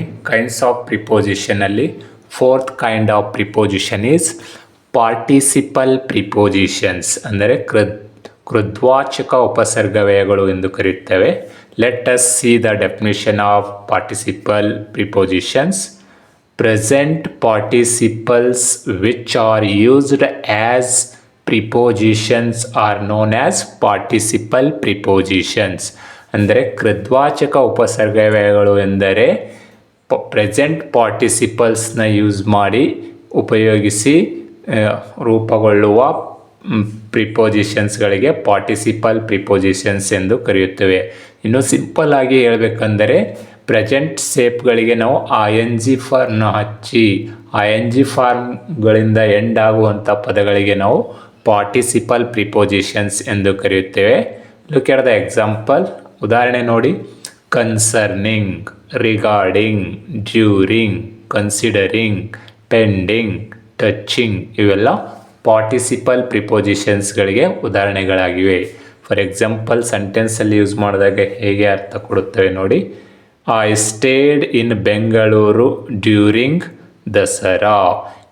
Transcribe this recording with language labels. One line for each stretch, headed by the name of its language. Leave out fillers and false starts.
English: Kinds of ಪ್ರಿಪೋಸಿಷನಲ್ಲಿ fourth kind of preposition is participle prepositions.
Kannada: ಅಂದರೆ ಕೃದ್ವಾಚಕ ಉಪಸರ್ಗವ್ಯಯಗಳು ಎಂದು ಕರೆಯುತ್ತೇವೆ.
English: Let us see the definition of participle prepositions. Present participles which are used as prepositions are known as participle prepositions.
Kannada: ಅಂದರೆ ಕೃದ್ವಾಚಕ ಉಪಸರ್ಗವ್ಯಯಗಳು ಎಂದರೆ present ಪಾರ್ಟಿಸಿಪಲ್ಸ್ನ use ಮಾಡಿ ಉಪಯೋಗಿಸಿ ರೂಪುಗೊಳ್ಳುವ ಪ್ರಿಪೋಸಿಷನ್ಸ್ಗಳಿಗೆ participle prepositions ಎಂದು ಕರೆಯುತ್ತೇವೆ. ಇನ್ನು ಸಿಂಪಲ್ ಆಗಿ ಹೇಳಬೇಕಂದರೆ ಪ್ರೆಸೆಂಟ್ ಸೇಪ್ಗಳಿಗೆ ನಾವು ING ಫಾರ್ಮ್ನ ಹಚ್ಚಿ ING ಫಾರ್ಮ್ಗಳಿಂದ ಎಂಡ್ ಆಗುವಂಥ ಪದಗಳಿಗೆ ನಾವು ಪಾರ್ಟಿಸಿಪಲ್ ಪ್ರಿಪೋಸಿಷನ್ಸ್ ಎಂದು ಕರೆಯುತ್ತೇವೆ.
English: Look at the example.
Kannada: ಉದಾಹರಣೆ ನೋಡಿ.
English: Concerning, regarding, during, considering, pending, touching ಇವೆಲ್ಲ participle ಪ್ರಿಪೋಸಿಷನ್ಸ್ಗಳಿಗೆ ಉದಾಹರಣೆಗಳಾಗಿವೆ.
Kannada: ಫಾರ್ ಎಕ್ಸಾಂಪಲ್ ಸೆಂಟೆನ್ಸಲ್ಲಿ ಯೂಸ್ ಮಾಡಿದಾಗ ಹೇಗೆ ಅರ್ಥ ಕೊಡುತ್ತವೆ ನೋಡಿ.
English: I stayed in Bengaluru during Dasara.